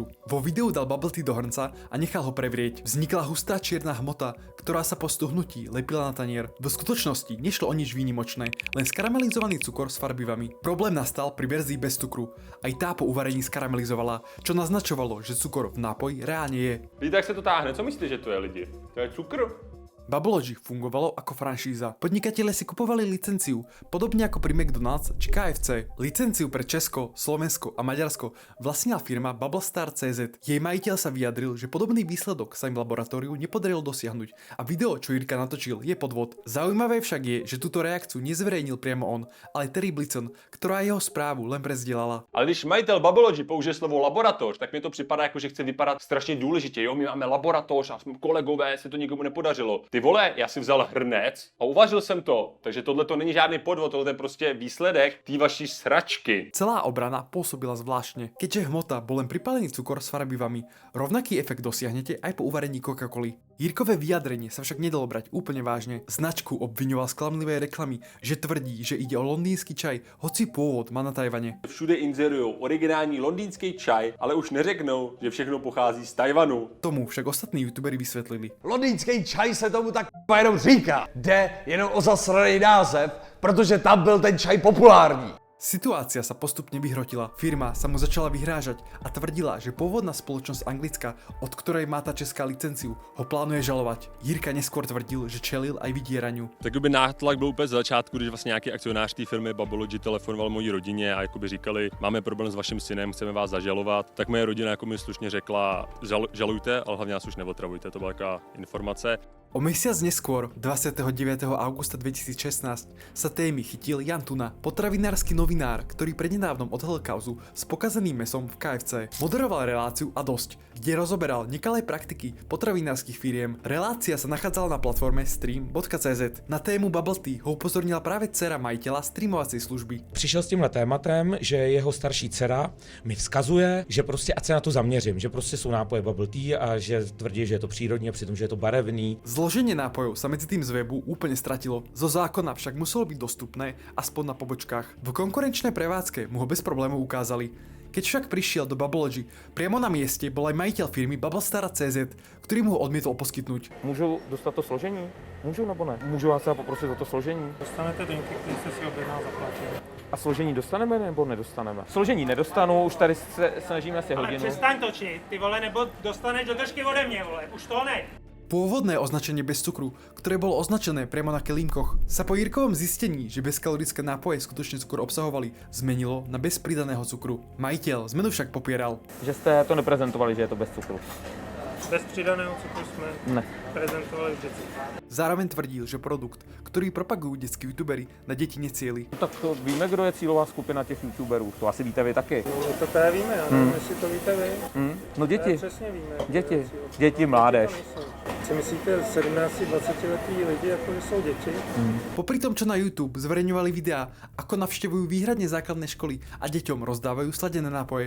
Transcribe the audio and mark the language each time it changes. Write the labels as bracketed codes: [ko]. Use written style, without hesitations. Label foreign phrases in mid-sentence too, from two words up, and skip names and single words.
[sk] Vo videu dal bubble tea do hrnca a nechal ho prevrieť. Vznikla hustá čierna hmota, ktorá sa po stuhnutí lepila na tanier. Do skutočnosti nešlo o nič výnimočné, len skaramelizovaný cukor s farbivami. Problém nastal pri verzii bez cukru. Aj tá po uvarení skaramelizovala, čo naznačovalo, že cukor v nápoji reálne je. [cs] Víte, jak se to táhne? Co myslíte, že to je lidi? To je cukr? [sk] Babblogy fungovalo ako franšíza. Podnikatelia si kupovali licenciu, podobne ako pri McDonald's či KFC. Licenciu pre Česko, Slovensko a Maďarsko vlastnila firma Bubblestar.cz. Jej majiteľ sa vyjadril, že podobný výsledok sa im v laboratóriu nepodarilo dosiahnuť a video, čo Jirka natočil, je podvod. Zaujímavé však je, že túto reakciu nezverejnil priamo on, ale Terry Blitzen, ktorá jeho správu len prezdielala. [cs] Ale když majitel Babblogy použije slovo laboratoř, tak mi to připadá jako, že chce vypadat strašně důležitě. Jo, my máme laboratoř a jsme kolegové, se to nikomu nepodařilo. Ty vole, já si vzal hrnec a uvařil jsem to, takže tohle to není žádný podvod, tohle je prostě výsledek té vaší sračky. [sk] Celá obrana pôsobila zvláštne, keďže hmota bol len pripálený cukor s farbivami. Rovnaký efekt dosiahnete aj po uvarení Coca-Coly. Jirkové vyjadrenie sa však nedalo brať úplne vážne. Značku obviňoval z klamlivej reklamy, že tvrdí, že ide o londýnsky čaj, hoci pôvod má na Tajvane. [cs] Všude inzerují originální londýnský čaj, ale už neřeknou, že všechno pochází z Tajvanu. [sk] Tomu však ostatní youtuberi vysvetlili. [cs] Londýnský čaj se tomu tak jenom říká. Jde jenom o zasraný název, protože tam byl ten čaj populární. [sk] Situácia sa postupne vyhrotila. Firma sa mu začala vyhrážať a tvrdila, že pôvodná spoločnosť Anglicka, od ktorej má tá česká licenciu, ho plánuje žalovať. Jirka neskôr tvrdil, že čelil aj vydieraniu. [cs] Jakoby nátlak byl úplně z začátku, když vlastně nějaký akcionář té firmy Babology telefonoval mojí rodině a jakoby říkali, máme problém s vaším synem, chceme vás zažalovat, tak moje rodina jako mi slušně řekla, žalujte, ale hlavně nás už neotravujte, to byla taková informace. [sk] O mesiac neskôr, 29. augusta 2016, sa témy chytil Jan Tuna, potravinársky novinár, ktorý prednedávnom odhalil kauzu s pokazeným mesom v KFC. Moderoval reláciu A dosť, kde rozoberal nekalé praktiky potravinárskych firiem. Relácia sa nachádzala na platforme stream.cz. Na tému Bubble Tea ho upozornila práve dcera majiteľa streamovacej služby. [cs] Přišel s tímhle tématem, že jeho starší dcera mi vzkazuje, že prostě ať se na to zaměřím, že prostě jsou nápoje Bubble Tea a že tvrdí, že je to přírodní a přitom, že je to barevný. [sk] Zloženie nápojov sa medzi tým z webu úplne stratilo. Zo zákona však muselo byť dostupné aspoň na pobočkách. V konkurenčnej prevádzke mu ho bez problémov ukázali. Keď však prišiel do Babology, priamo na mieste bol aj majiteľ firmy Bubblestara.cz, ktorý mu ho odmietol poskytnúť. [cs] Můžu dostat to složení? Můžu nebo ne? Můžu vás poprosit o to složení? Dostanete drinky, který jste si objednal, zaplatit. A složení dostaneme nebo nedostaneme? Složení nedostanu, už tady se snažíme asi Ale hodinu. přestaň točit, ty vole, nebo dostaneš do držky ode mě, vole, už to ne. [sk] Pôvodné označenie bez cukru, ktoré bolo označené priamo na kelímkoch, sa po Jirkovom zistení, že bezkalorické nápoje skutočne cukor obsahovali, zmenilo na bez pridaného cukru. Majiteľ zmenu však popieral. [cs] Že jste to neprezentovali, že je to bez cukru. Bez přidaného cukru jsme Ne. prezentovali vždycky. [sk] Zároveň tvrdil, že produkt, ktorý propagujú detskí youtuberi, na deti necieli. [cs] No tak víme, kdo je cílová skupina těch youtuberů, to asi víte vy taky. No, to teda víme, já nevím, jestli to víte vy. No děti, Přesně víme. děti, děti, mládež. Si myslíte 17-20 letý lidi, jako že jsou děti? [sk] Popri tom, čo na YouTube zverejňovali videá, ako navštevujú výhradne základné školy a deťom rozdávajú sladené nápoje.